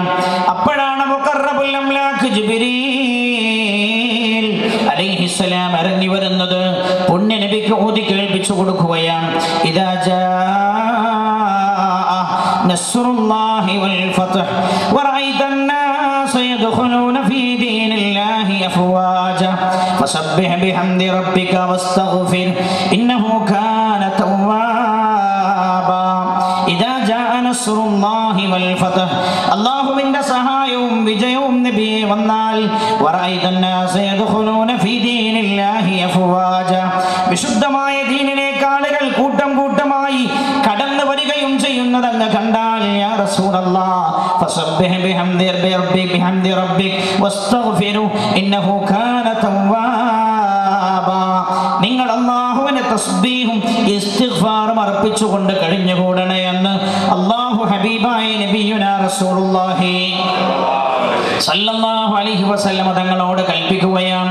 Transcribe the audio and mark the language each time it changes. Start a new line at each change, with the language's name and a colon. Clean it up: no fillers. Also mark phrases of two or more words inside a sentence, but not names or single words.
Malayalam: അപ്പോഴാണ്
Arabic: مقرب الأملاك
Malayalam: ജിബ്രീൽ അലൈഹിസ്സലാം ഇറങ്ങി വരുന്നത്. പുണ്യ നബിക്ക് ഓതി കേൾപ്പിച്ചു കൊടുക്കുകയാണ്.
Arabic: إذا جاء نصر الله والفتح ورأيت الناس يدخلون في دين الله أفواجا فسبح بحمد ربك واستغفر إنه كان توابا. إذا جاء نصر الله والفتح,
Malayalam: അല്ലാഹുവിന്റെ സഹായവും വിജയവും നബിയെ വന്നാൽ,
Arabic: വറഅയ്ത الناس يدخلون في دين الله أفواجا,
Malayalam: വിശുദ്ധമായ ദീനിലേക്ക് ആളുകൾ കൂട്ടം കൂട്ടമായി കടന്നു വരികയും ചെയ്യുന്നതെന്ന് കണ്ടാൽ,
Arabic: يا رسول الله فسبح بحمد ربك واستغفره إنه كان توابا.
Malayalam: നിങ്ങൾ അല്ലാഹുവിനെ തസ്ബീഹും ഇസ്തിഗ്ഫാറും അർപ്പിച്ചുകൊണ്ട് കഴിഞ്ഞുകൂടണേ എന്ന് അല്ലാഹു ഹബീബായ
Arabic: نبينا رسول الله صلى الله عليه وسلم
Malayalam: തങ്ങളോട് കൽപ്പിക്കുകയാണ്.